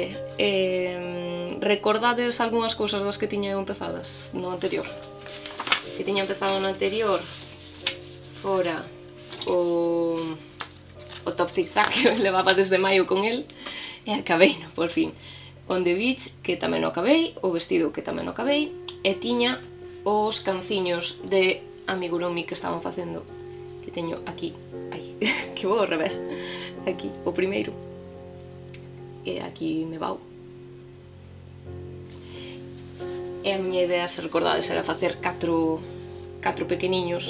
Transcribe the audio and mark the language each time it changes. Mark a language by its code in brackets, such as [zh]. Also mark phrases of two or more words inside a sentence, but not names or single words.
[gl] Recordades algunhas cousas das que tiña empezadas no anterior? Que tiña empezado no anterior fora o top zigzag que levaba desde maio con el e acabei, no, por fin. On the Beach, que tamén o acabei, o vestido que tamén o acabei, e tiña os canciños de amigurumi que estaban facendo, que teño aquí, ai, que vou ao revés, aquí, o primeiro, e aquí nevado. E a miña idea, se recordades, era facer 4 pequeniños.